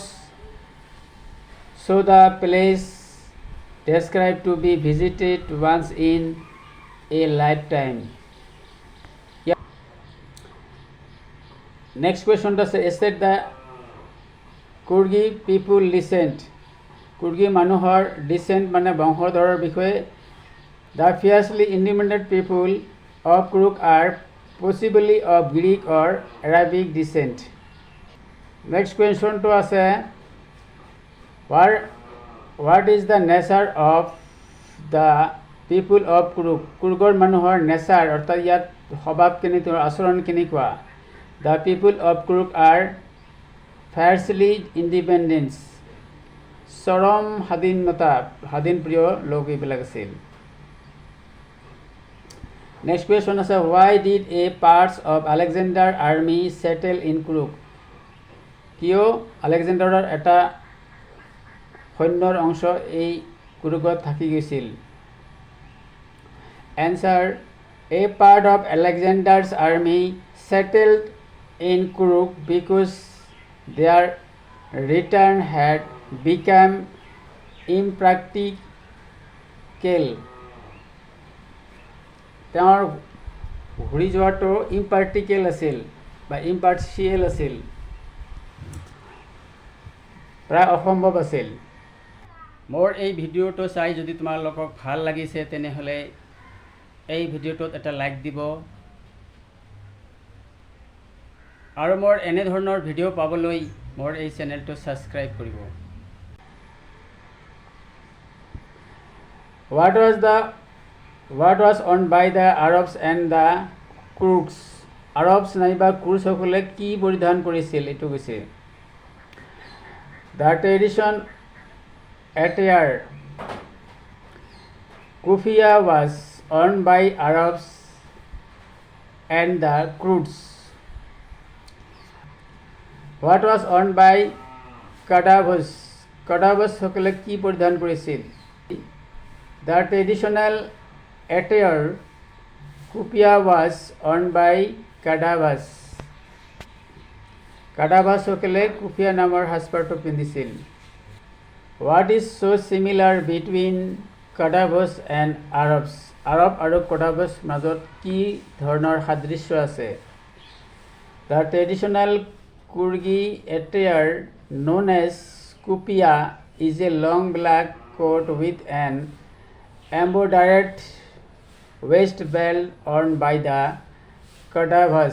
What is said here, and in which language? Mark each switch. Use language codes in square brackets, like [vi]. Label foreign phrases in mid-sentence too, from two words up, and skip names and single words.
[en] So the place described to be visited once in a lifetime. Yeah. Next question does say the Kurgi people descent. [as] কুৰ্গী মানুহৰ ডিচেণ্ট মানে বংশধৰৰ বিষয়ে, [en] the fiercely independent people of Kuruk are possibly of Greek or Arabic descent. next questionটো আছে, what is the nature of the people of Kuruk? [as] কুৰুকৰ মানুহৰ নেচাৰ অৰ্থাৎ ইয়াত স্বভাৱ কেনেকুৱা, আচৰণ কেনেকুৱা? [en] the people of Kuruk are fiercely independence, [as] চৰম স্বাধীন প্ৰিয় লোক এইবিলাক আছিল। [en] Next question is why did a parts of Alexander army settle in Kuruk? [as] কিয় আলেকজেণ্ডাৰৰ এটা সৈন্যৰ অংশ এই কুৰুকত থাকি গৈছিল? [en] Answer: a part of Alexander's army settled in Kuruk because their return had become impractical. [as] তেওঁৰ ঘূৰি যোৱাটো ইম্পাৰ্টিকেল আছিল বা ইম্পাৰ্চিয়েল আছিল, প্ৰায় অসম্ভৱ আছিল। মোৰ এই ভিডিঅ'টো চাই যদি তোমালোকক ভাল লাগিছে তেনেহ'লে এই ভিডিঅ'টোত এটা লাইক দিব আৰু মোৰ এনেধৰণৰ ভিডিঅ' পাবলৈ মোৰ এই চেনেলটো ছাবস্ক্ৰাইব কৰিব। [en] What was owned by the Arabs and the Kurds? [as] আৰবছ নাইবা কুৰ্ছসকলে কি পৰিধান কৰিছিল এইটো কৈছে। [en] The tradition attire kufiya was owned by Arabs and the Kurds. What was owned by Kadavas? [as] Kadavas সকলে কি পৰিধান কৰিছিল? [en] The traditional attire kufiya was owned by Kadavas. [as] Kadavas সকলে কুফিয়া নামৰ সাজপাৰটো পিন্ধিছিল। [en] What is so similar between Kadavas and Arabs? [as] আৰব আৰু কডাবছ মাজত কি ধৰণৰ সাদৃশ্য আছে? [en] The traditional Kurgi attire known as kufiya is a long black coat with an embroidered waist belt worn by the Kadavas.